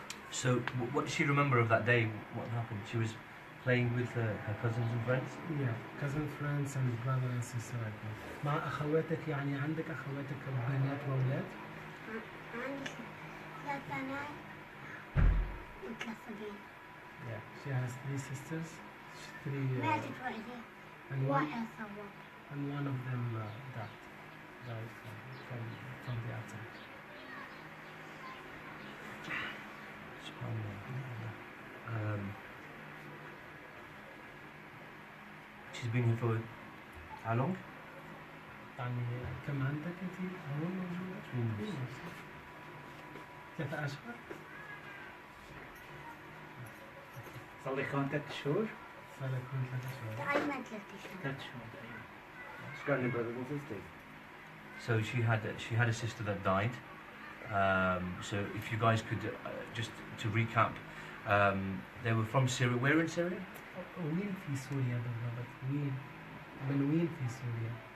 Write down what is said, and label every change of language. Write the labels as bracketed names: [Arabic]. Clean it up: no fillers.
[English] So, what does she remember of that day? What happened? She was playing with her cousins and friends? Yeah, cousin, friends, and brother and sister. [Arabic] مع أخواتك يعني عندك أخواتك بنات وأولاد؟ عندي 3 بنات و3 صبيان. [English] Yeah, she has 3 sisters. 3. [Arabic] ماتت وحدة. [English] And [Arabic] واحد صوت. [English] and one of them died from the attack. She's been here for how long? [Arabic] يعني كم عندك أنت هون موجودة؟ [English] 3 months. [Arabic] 3 أشهر؟ صار لك هون 3 شهور؟ صار لك هون 3 أشهر. تقريبا 3 شهور. 3 شهور تقريبا. [English] She's got any brothers and sisters? So she had a sister that died. So if you guys could just to recap, they were from Syria. Where in Syria? [Arabic] وين في سوريا بالضبط؟ وين؟ من وين في سوريا؟